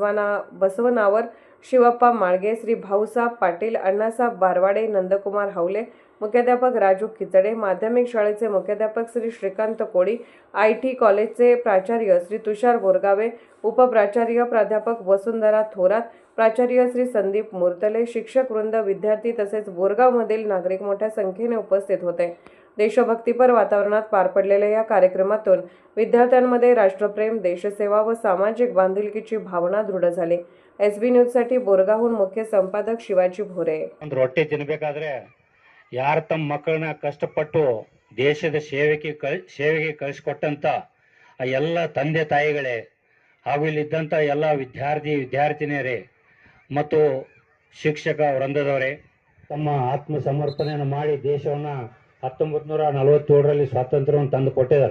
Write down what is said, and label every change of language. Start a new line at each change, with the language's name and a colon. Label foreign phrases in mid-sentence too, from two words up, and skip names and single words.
Marathi: बसवनावर, शिवप्पा माळगे, श्री भाऊसाहेब पाटील, अण्णासाहेब बारवाडे, नंदकुमार हवले, मुख्याध्यापक राजू खिचडे, माध्यमिक शाळेचे मुख्याध्यापक श्री श्रीकांत कोळी, IT कॉलेजचे प्राचार्य श्री तुषार बोरगावे, उपप्राचार्य प्राध्यापक वसुंधरा थोरात, प्राचार्य श्री संदीप मुर्तले, शिक्षक वृंद, विद्यार्थी तसेच बोरगावमधील नागरिक मोठ्या संख्येने उपस्थित होते। देशभक्तीपर वातावरणात पार पडलेल्या या कार्यक्रमातून विद्यार्थ्यांमध्ये राष्ट्रप्रेम, देशसेवा व सामाजिक बांधिलकीची भावना दृढ झाली। SB न्यूजसाठी बोरगावहून मुख्य संपादक शिवाजी भोरे।
Kannada: ರೊಟ್ಟಿ ತಿನ್ನಬೇಕಾದ್ರೆ ಯಾರು ತಮ್ಮ ಮಕ್ಕಳನ್ನ ಕಷ್ಟಪಟ್ಟು ದೇಶದ ಸೇವೆಗೆ ಕಳಿಸಿಕೊಟ್ಟಂತ ಆ ಎಲ್ಲ ತಂದೆ ತಾಯಿಗಳೇ ಹಾಗೂ ಇಲ್ಲಿದ್ದಂಥ ಎಲ್ಲ ವಿದ್ಯಾರ್ಥಿನಿಯರೇ ಮತ್ತು ಶಿಕ್ಷಕ ವೃಂದದವರೇ ತಮ್ಮ ಆತ್ಮ ಸಮರ್ಪಣೆಯನ್ನು ಮಾಡಿ ದೇಶವನ್ನು 1947ರಲ್ಲಿ ಸ್ವಾತಂತ್ರ್ಯವನ್ನು ತಂದು ಕೊಟ್ಟಿದ್ದಾರೆ।